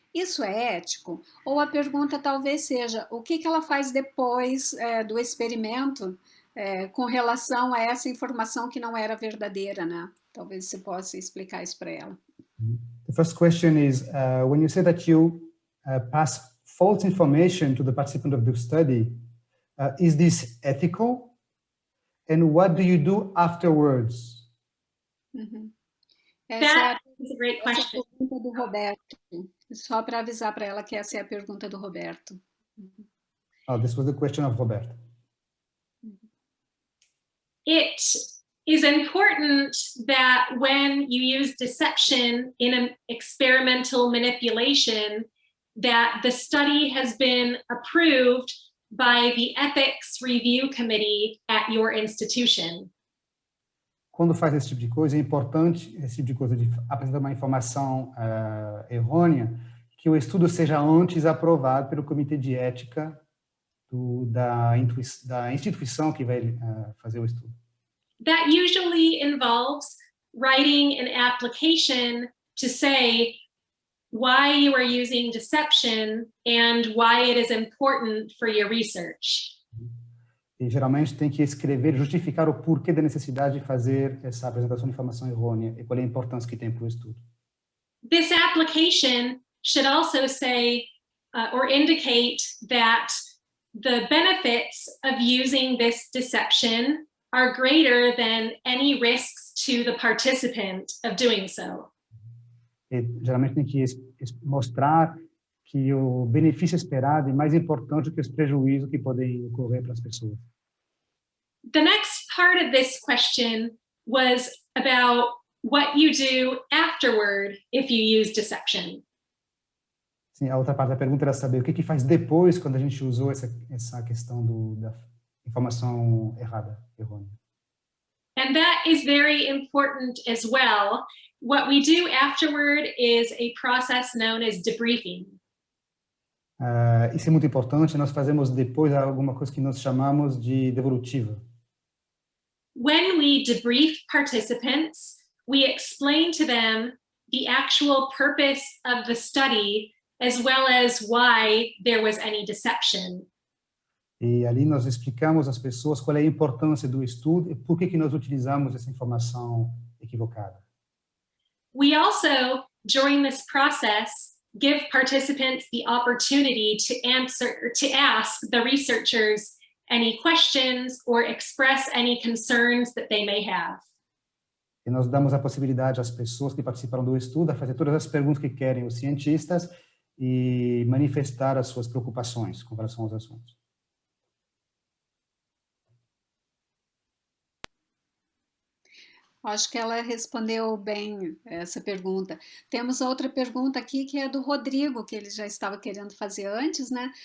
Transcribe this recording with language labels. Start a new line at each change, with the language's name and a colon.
Portuguese: Isso é ético? Ou a pergunta talvez seja, o que ela faz depois do experimento com relação a essa informação que não era verdadeira, né? Talvez você possa explicar isso para ela.
English: The first question is, when you say that you pass false information to the participant of the study, is this ethical? And what do you do afterwards? That is a great question.
Portuguese: Essa é a pergunta do Roberto. Só para avisar para ela que essa é a pergunta do Roberto.
English: Oh, this was the question of Roberto. It is important that when you use deception in an experimental manipulation, that the study has been approved by the ethics review committee at your institution.
Portuguese: Quando faz esse tipo de coisa, é importante, esse tipo de coisa de apresentar uma informação errônea, que o estudo seja antes aprovado pelo comitê de ética da instituição que vai fazer o estudo.
English: That usually involves writing an application to say why you are using deception and why it is important for your research.
Portuguese: E geralmente tem que escrever, justificar o porquê da necessidade de fazer essa apresentação de informação errônea e qual é a importância que tem para o estudo.
English: This application should also say or indicate that the benefits of using this deception are greater than any risks to the participant of doing so.
Portuguese: E geralmente tem que mostrar que o benefício esperado é mais importante do que os prejuízos que podem ocorrer para as pessoas.
English: The next part of this question was about what you do afterward if you use deception.
Portuguese: Sim, a outra parte da pergunta era saber o que faz depois quando a gente usou essa questão da informação errônea.
English: And that is very important as well. What we do afterward is a process known as debriefing.
Portuguese: Isso é muito importante. Nós fazemos depois alguma coisa que nós chamamos de devolutiva.
English: When we debrief participants, we explain to them the actual purpose of the study as well as why there was any deception.
Portuguese: E ali nós explicamos às pessoas qual é a importância do estudo e por que nós utilizamos essa informação equivocada.
English: We also, during this process, give participants the opportunity to ask the researchers any questions or express any concerns that they may have.
Portuguese: E nós damos a possibilidade às pessoas que participaram do estudo a fazer todas as perguntas que querem os cientistas e manifestar as suas preocupações com relação aos assuntos. Acho que ela respondeu bem essa pergunta. Temos outra pergunta aqui que é do Rodrigo, que ele já estava querendo fazer antes, né?